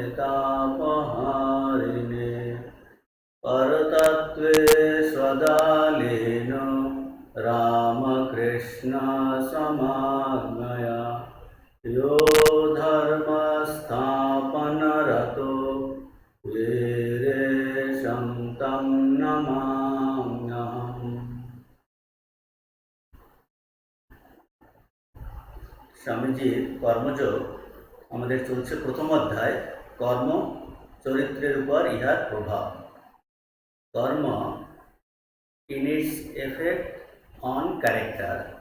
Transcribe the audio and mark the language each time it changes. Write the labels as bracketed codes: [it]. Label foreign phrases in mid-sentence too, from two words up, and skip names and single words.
[sa] तापहारिणे परतत्त्वे स्वदालेन रामकृष्णसमाज्ञया यो धर्मस्थापनरतो वीरेशं तं नमाम्यहम्। [bn] স্বামীজির কর্মযোগ আমাদের চলছে প্রথম অধ্যায়, কর্ম চরিত্রের উপর ইহার প্রভাব। [en] Karma in its effect on character.